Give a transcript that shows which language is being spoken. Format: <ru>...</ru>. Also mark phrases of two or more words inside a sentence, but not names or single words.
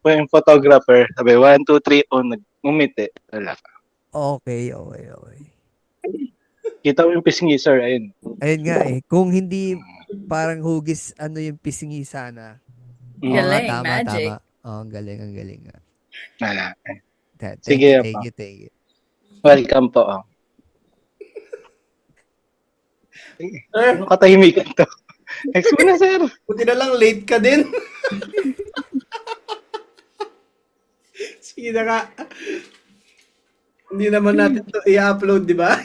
<tl>yung photographer. Sabi, 1, 2, 3, ngumiti. Wala. Okay. Kita mo yung pisngi, sir. Ayun. Ayun nga eh. Kung hindi parang hugis, yung pisngi sana. Oo nga, Galing, tama. magic. Oo, ang galing nga. Wala. Thank Sige, you, pa.</tl> <en>thank you.</en> <tl>Welcome po. Sir, Katahimikan to. Next mo na, sir. buti na lang late ka din. Sige na ka. Hindi naman natin to i-upload, di ba?</tl>